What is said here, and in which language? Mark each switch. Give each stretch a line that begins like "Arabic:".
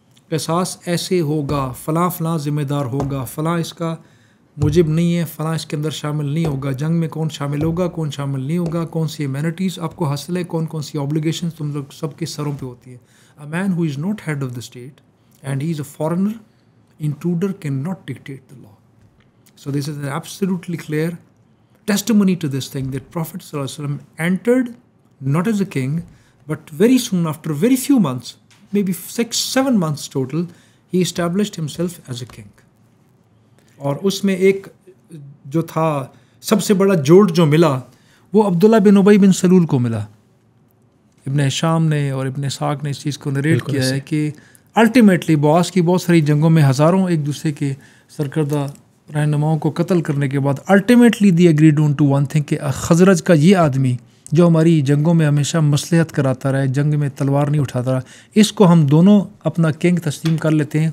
Urdu: قصاص ایسے ہوگا, فلاں فلاں ذمہ دار ہوگا, فلاں اس کا موجب نہیں ہے, فلاں اس کے اندر شامل نہیں ہوگا, جنگ میں کون شامل ہوگا, کون شامل نہیں ہوگا, کون سی امینٹیز آپ کو حاصل ہے, کون سی آبلیگیشنز تم لوگ سب کے سروں پہ ہوتی ہے.
English: A man who is not head of the state and he is a foreigner, intruder can not dictate the law.
Urdu: So this is an absolutely clear
English: testimony to this thing that Prophet sallallahu alaihi wasallam entered not as a king, but very soon after, very few months, maybe 6-7 months total, he established himself as a king.
Urdu: اور اس میں ایک جو تھا سب سے بڑا جوڑ جو ملا وہ عبداللہ بن ابی بن سلول کو ملا. ابن ہشام نے اور ابن اسحاق نے اس چیز کو نریٹ کیا ہے کہ الٹیمیٹلی بعاث کی بہت ساری جنگوں میں ہزاروں ایک دوسرے کے سرکردہ رہنماؤں کو قتل کرنے کے بعد ultimately
English: they agreed on to one thing
Urdu: کہ خزرج کا یہ آدمی جو ہماری جنگوں میں ہمیشہ مصلحت کراتا رہا ہے، جنگ میں تلوار نہیں اٹھاتا رہا، اس کو ہم دونوں اپنا کنگ تسلیم کر لیتے ہیں.